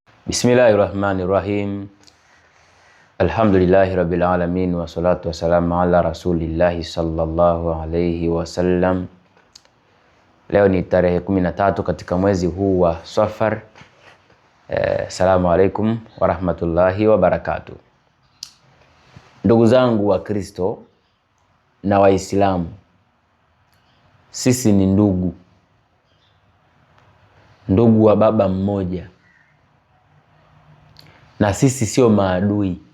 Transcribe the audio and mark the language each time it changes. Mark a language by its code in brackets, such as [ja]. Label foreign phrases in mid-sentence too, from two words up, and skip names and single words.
[ar] بسم الله الرحمن الرحيم. الحمد لله رب العالمين والصلاة والسلام على رسول الله صلى الله عليه وسلم. [sw] Leo ni tarehe 13 katika mwezi huu wa Safar. [ar] السلام عليكم ورحمة الله وبركاته. [sw] Ndugu zangu wa Kristo na Waislamu, sisi ni ndugu wa baba mmoja, na sisi sio maadui.